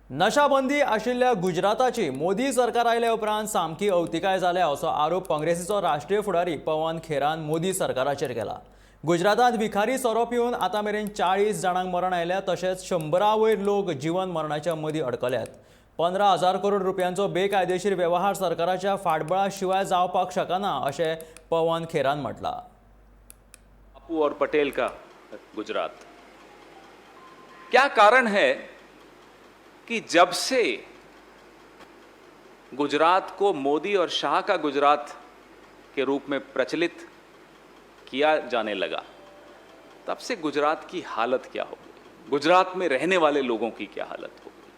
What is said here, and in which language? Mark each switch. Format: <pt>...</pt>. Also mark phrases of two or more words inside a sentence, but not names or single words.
<kok>नशाबंदी आशिल्ल्या गुजराताची मोदी सरकार आयल्या उपरांत सामकी अवतिकाय जाल्या असो आरोप काँग्रेसीचो राष्ट्रीय फुडारी पवन खेरान मोदी सरकाराचेर केला। गुजरातात विखारी सोरो पिवन आतां मेरेन 40 जाणांक मरण आयल्या, तशेंच 100 वयर लोक जीवन मरणाच्या मदीं अडकल्यात। 15,000 करोड रुपयांचो बेकायदेशीर वेवहार सरकाराच्या फाटबळा शिवाय जावपाक शकना अशें पवन खेरान म्हटलां।</kok> <hi>बापू और पटेल का गुजरात, क्या कारण है कि जब से गुजरात को मोदी और शाह का गुजरात के रूप में प्रचलित किया जाने लगा, तब से गुजरात की हालत क्या हो गई, गुजरात में रहने वाले लोगों की क्या हालत हो गई।</hi>